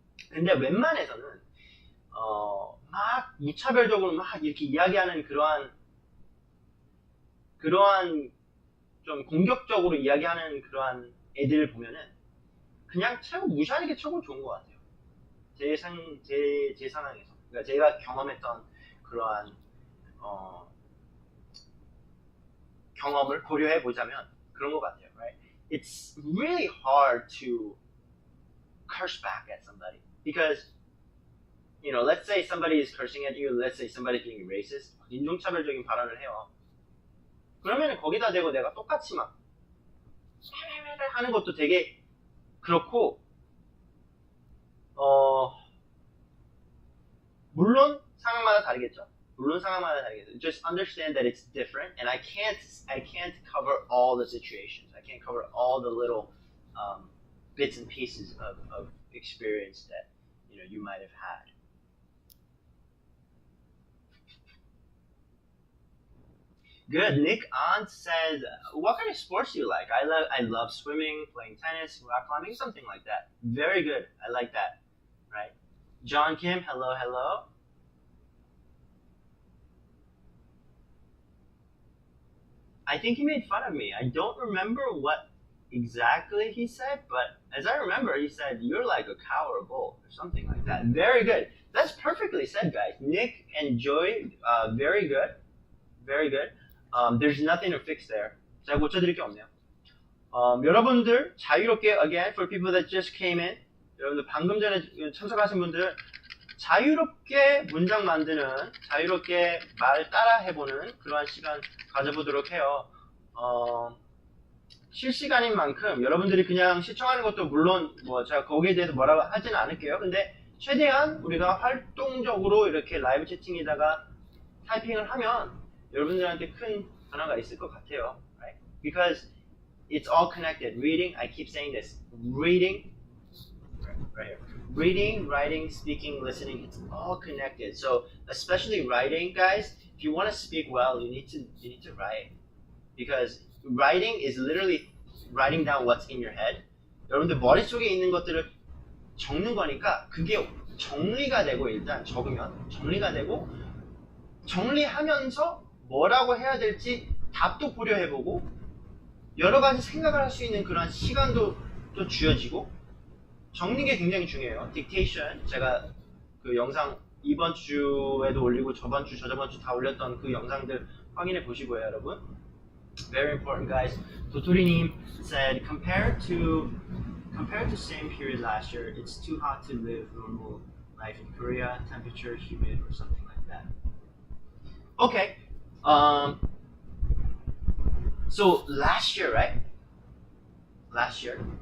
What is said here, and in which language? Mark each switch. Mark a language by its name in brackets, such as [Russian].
[Korean] 근데 웬만해서는 막 무차별적으로 막 이렇게 이야기하는 그러한 좀 공격적으로 이야기하는 그러한 애들을 보면은 그냥 최고 무시하는 게 최고 좋은 것 같아요. 제 상황에서. 그러니까 제가 경험했던 그러한 경험을 고려해 보자면 그런 것 같아요, right? [English] It's really hard to curse back at somebody because, you know, let's say somebody is cursing at you, let's say somebody's being racist, [Korean] 인종차별적인 발언을 해요. 그러면 거기다 대고 내가 똑같이 막 하는 것도 되게 그렇고, 물론 상황마다 다르겠죠. [English] Just understand that it's different, and I can't cover all the situations. I can't cover all the little bits and pieces of experience that you might have had. Good. Nick Ant says, "What kind of sports do you like?" I love swimming, playing tennis, rock climbing, something like that. Very good. I like that. Right. John Kim, hello. I think he made fun of me. I don't remember what exactly he said, but as I remember, he said, "You're like a cow or a bull," or something like that. Very good. That's perfectly said, guys. Nick and Joy, very good. Very good. There's nothing to fix there. [Korean] 제가 고쳐드릴 게 없네요. 여러분들 자유롭게, [English] again, for people that just came in, [Korean] 여러분들 방금 전에 참석하신 분들 자유롭게 문장 만드는, 자유롭게 말 따라 해보는 그러한 시간 가져보도록 해요. 실시간인 만큼 여러분들이 그냥 시청하는 것도 물론 제가 거기에 대해서 뭐라고 하지는 않을게요. 근데 최대한 우리가 활동적으로 이렇게 라이브 채팅에다가 타이핑을 하면 여러분들한테 큰 변화가 있을 것 같아요. [English] Right? Because it's all connected. Reading, I keep saying this. Reading, right here. Reading, writing, speaking, listening, it's all connected. So, especially writing, guys, if you want to speak well, you need to write. Because writing is literally writing down what's in your head. [Korean] 여러분들 머릿속에 있는 것들을 적는 거니까 그게 정리가 되고, 일단 적으면 정리가 되고, 정리하면서 뭐라고 해야 될지 답도 고려해보고 여러 가지 생각을 할 수 있는 그런 시간도 또 주어지고, 정리가 굉장히 중요해요. 딕테이션, 제가 그 영상 이번 주에도 올리고 저번 주, 저저번 주 다 올렸던 그 영상들 확인해 보시고요, 여러분. [English] Very important, guys. 도토리님 said, compared to same period last year, it's too hot to live normal life in Korea, temperature, humid, or something like that. Okay. So last year, right? Last year.